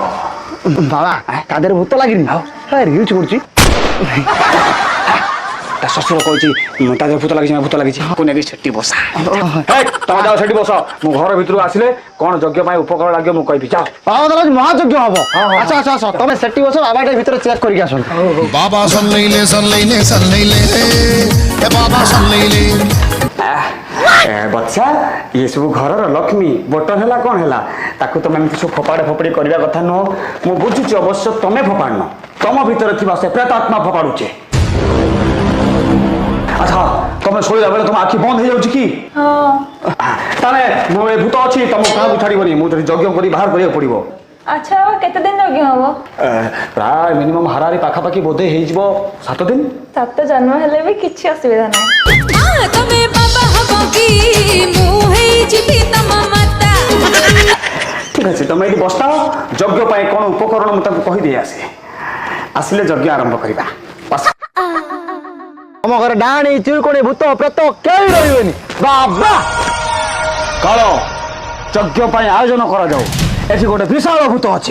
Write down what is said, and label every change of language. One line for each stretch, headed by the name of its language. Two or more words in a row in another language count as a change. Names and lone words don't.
Odia: ବାବା ତା ଦେହରେ ଭୂତ ଲାଗିନି ଆଉ ରିଲ୍ସ କରୁଛି। ତା ଶ୍ୱଶୁର କହିଛି ତା ଦେହରେ ଭୂତ ଲାଗିଛି ନା ଭୂତ ଲାଗିଛି ତାକୁ ନେଇକି ସେଠି ବସା। ତମେ ଯାଅ ସେଠି ବସ ମୁଁ ଘର ଭିତରୁ ଆସିଲେ କଣ ଯଜ୍ଞ ପାଇଁ ଉପକରଣ ଲାଗିବ ମୁଁ କହିବି ଯାଅ। ବାବା ତାହେଲେ ମହାଯଜ୍ଞ ହବ। ଆସ ଆସ ଆସ ତମେ ସେଠି ବସ ବାବା ଟିକେ ଭିତରେ ଚେକ୍ କରିକି ଆସନ୍ତୁ।
Hindi: बाबा सन ले ए बाबा सन ले
Odia: ବଚ୍ଚା ଇଏ ସବୁ ଘରର ଲକ୍ଷ୍ମୀ ବଟନ ହେଲା କଣ ହେଲା ତାକୁ ତମେ ଏମିତି ସବୁ ଫୋପାଡା ଫୋପାଡି କରିବା କଥା ନୁହଁ। ମୁଁ ବୁଝୁଛି ଅବଶ୍ୟ ତମେ ଫୋପାଡୁନ ତମ ଭିତରେ ଥିବା ସେ ପ୍ରେତ ଆତ୍ମା ଫୋପାଡୁଛେ। ଆଚ୍ଛା ତମେ ଶୋଇଲା ବେଳେ ତମ ଆଖି ବନ୍ଦ ହେଇଯାଉଛି କି? ତାହେଲେ ମୁଁ ଏ ଭୂତ ଅଛି ତମକୁ କାହାକୁ ଛାଡିବନି ମୁଁ ଯଦି ଯଜ୍ଞ କରି ବାହାର କରିବାକୁ ପଡିବ। ଆଚ୍ଛା ବାବା କେତେ ଦିନ ଯଜ୍ଞ ହବ? ପ୍ରାୟ ମିନିମମ୍ ହାରାହାରି ପାଖାପାଖି ବୋଧେ ହେଇଯିବ 7 ଦିନ। 7 ଜନ୍ମ ହେଲେ ବି କିଛି ଅସୁବିଧା ନାହିଁ। ତମେ ବାବା ହବ କି ମୁଁ ହେଇଯିବି ତମ ମାତା।
Bangla: ঠিক আছে
Odia: ତମେ ଏଠି ବସିଥାଅ ଯଜ୍ଞ ପାଇଁ କଣ ଉପକରଣ ମୁଁ ତାଙ୍କୁ କହିଦେଇ ଆସେ ଆସିଲେ ଯଜ୍ଞ ଆରମ୍ଭ କରିବା। ଆମ ଘରେ ଡାହାଣୀ ଚିରୁକଣି ଭୂତ ପ୍ରେତ କେହି ରହିବେନି। ବାବା କାଳ ଯଜ୍ଞ ପାଇଁ ଆୟୋଜନ କରାଯାଉ। ଏଠି ଗୋଟେ ବିଶାଳ ଭୂତ ଅଛି।